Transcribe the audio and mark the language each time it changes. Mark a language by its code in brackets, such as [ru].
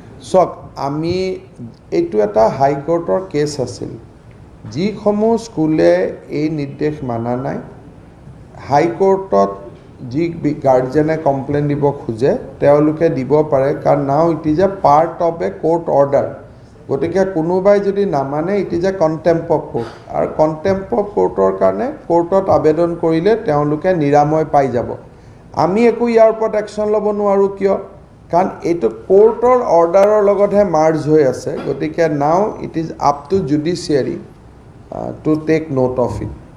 [as] চাওক, আমি এইটো এটা হাইকোৰ্টৰ কেছ আছিল। যিসমূহ স্কুলে এই নিৰ্দেশ মানা নাই, হাইকোৰ্টত যি গাৰ্জেনে কমপ্লেইন দিব খোজে তেওঁলোকে দিব পাৰে। [en] কাৰণ now it is a part of a court order. [as] গতিকে কোনোবাই যদি নামানে, [en] It is a contempt of court. [as] আৰু কণ্টেম্প অফ কোৰ্টৰ কাৰণে কোৰ্টত আবেদন কৰিলে তেওঁলোকে নিৰাময় পাই যাব। আমি একো ইয়াৰ ওপৰত একশ্যন ল'ব নোৱাৰোঁ। কিয়? কাৰণ এইটো কোৰ্টৰ অৰ্ডাৰৰ লগতহে মাৰ্জ হৈ আছে। [en] গতিকে now it is up to judiciary to take note of it.